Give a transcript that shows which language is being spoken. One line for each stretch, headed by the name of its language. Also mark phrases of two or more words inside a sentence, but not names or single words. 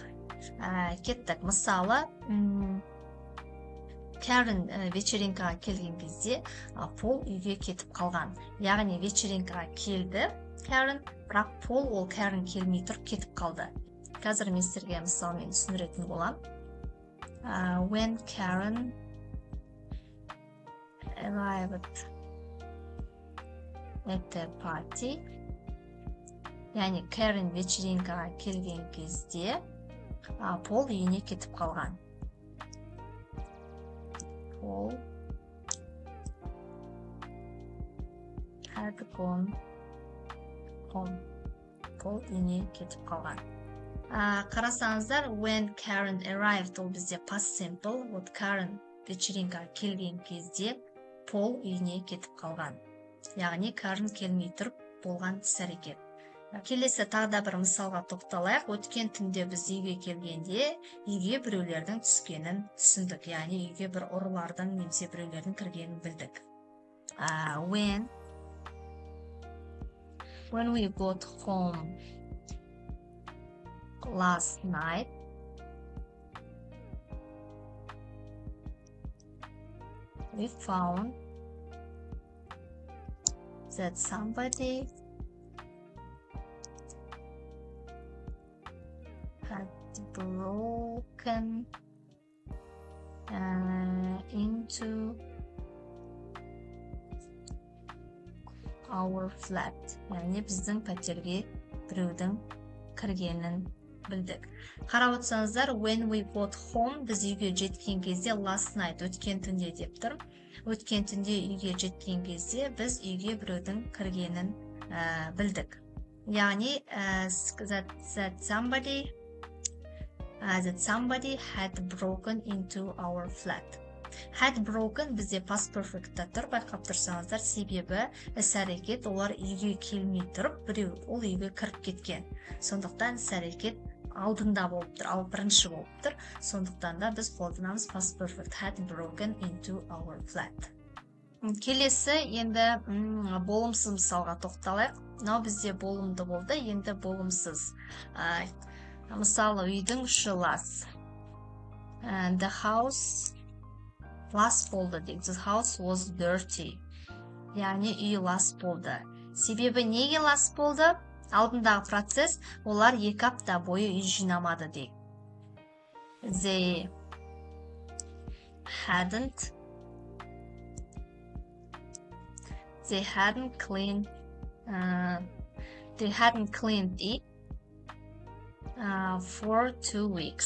Kazakh: Кеттік. Мысалы, Karen вечеринкаға келген кезде Пол үйге кетіп қалған. Яғни вечеринкаға келді Karen, бірақ Пол ол Karen келмей тұрып кетіп қалды. Қазір мен сіздерге мысалмен түсіндіретін болам.
English: When Karen arrived at the party,
Kazakh: яғни Karen вечеринкаға келген кезде Пол үйіне кетіп қалған.
English: Paul had gone home.
Kazakh: Paul үйіне кетіп қалған. Қарасаңыздар,
English: when Karen arrived
Kazakh: ол бізде
English: past simple.
Kazakh: Вот Karen вечеринкаға келген кезде Paul үйіне кетіп қалған. Яғни Karen келмей тұрып болған іс-әрекет. Келесі тағы да бір мысалға тоқталайық. Өткен түнде біз үйге келгенде үйге біреулердің түскенін түсіндік. Яғни үйге бір ұрылардың немесе біреулердің кіргенін білдік.
English: When we got home last night, we found that somebody had broken into our flat.
Kazakh: Яғни біздің пәтерге біреудің кіргенін білдік. Қарап отырсаңыздар,
English: when we got home
Kazakh: біз үйге жеткен кезде
English: last night
Kazakh: өткен түнде деп тұр. Өткен түнде үйге жеткен кезде біз үйге біреудің кіргенін білдік.
English: Яғни that somebody had broken into our flat. Had broken
Kazakh: бізде
English: past perfect'та
Kazakh: тұр, байқап тұрсаңыздар, себебі іс-әрекет олар үйге келмей тұрып, біреу ол үйге кіріп кеткен. Сондықтан іс-әрекет алдында болып тұр, ал бірінші болып тұр. Сондықтан да біз қолданамыз
English: past perfect, had broken into our flat.
Kazakh: Келесі енді болымсыз мысалға тоқталайық. Мынау бізде болымды болды, енді болымсыз. Мысалы, үйдің іші лас.
English: The house
Kazakh: лас болды дейік.
English: The house was dirty.
Kazakh: Яғни үй лас болды. Себебі неге лас болды? Алдындағы процесс, олар 2 апта бойы үй жинамады дейік.
English: They hadn't they hadn't cleaned it for 2 weeks.